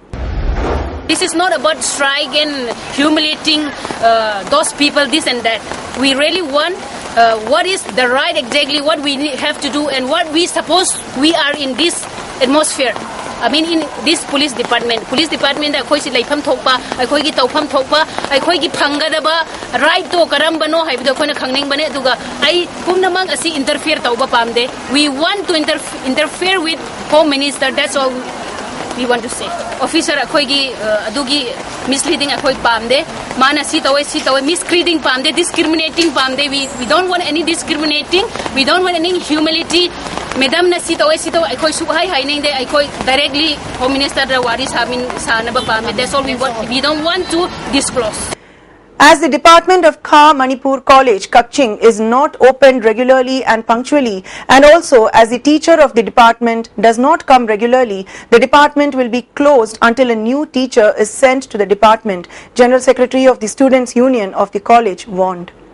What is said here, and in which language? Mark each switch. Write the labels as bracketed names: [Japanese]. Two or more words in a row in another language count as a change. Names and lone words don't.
[English] This is not about strike and humiliating those people, this and that. We really want what is the right, exactly what we have to do and what we suppose we are in this atmosphere. I mean in this police department. [Manipuri] Police department I khoi si leifam thokpa, I khoi gi tawpham thokpa, I khoi gi phangadaba right to karambano haibdo khona khangning bane aduga I pumnamang asi interfere tawba pamde. [English] We want to interfere with Home Minister, that's all we want to say. [Manipuri] Officer akoigi adugi misleading akoi pamde, mana si tawe misleading pamde, discriminating pamde. [English] We don't want any discriminating, we don't want any humility. [Manipuri] Madam na si tawe akoi suhay hai neng de akoi directly [English] Home Minister [Manipuri] Rawari samin sana ba pamde. [English] That's all we want. We don't want to disclose. As the Department of Kha Manipur College, Kakching, is not opened regularly and punctually, and also as the teacher of the department does not come regularly, the department will be closed until a new teacher is sent to the department, General Secretary of the Students' Union of the college warned.